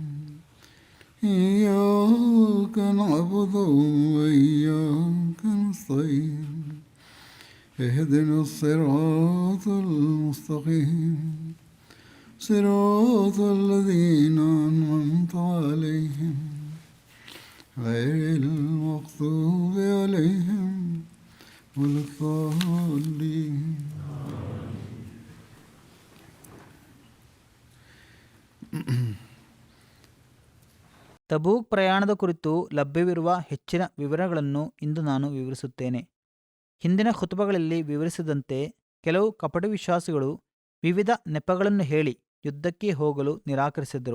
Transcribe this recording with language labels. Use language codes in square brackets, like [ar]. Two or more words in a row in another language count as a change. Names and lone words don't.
[ar] إياك نعبد وإياك نستعين اهدنا الصراط المستقيم صراط الذين أنعمت عليهم غير المغضوب عليهم ولا الضالين. [kn] ತಬೂಕ್ ಪ್ರಯಾಣದ ಕುರಿತು ಲಭ್ಯವಿರುವ ಹೆಚ್ಚಿನ ವಿವರಗಳನ್ನು ಇಂದು ನಾನು ವಿವರಿಸುತ್ತೇನೆ. ಹಿಂದಿನ ಖುತಬಗಳಲ್ಲಿ ವಿವರಿಸಿದಂತೆ ಕೆಲವು ಕಪಟ ವಿಶ್ವಾಸಿಗಳು ವಿವಿಧ ನೆಪಗಳನ್ನು ಹೇಳಿ ಯುದ್ಧಕ್ಕೆ ಹೋಗಲು ನಿರಾಕರಿಸಿದರು.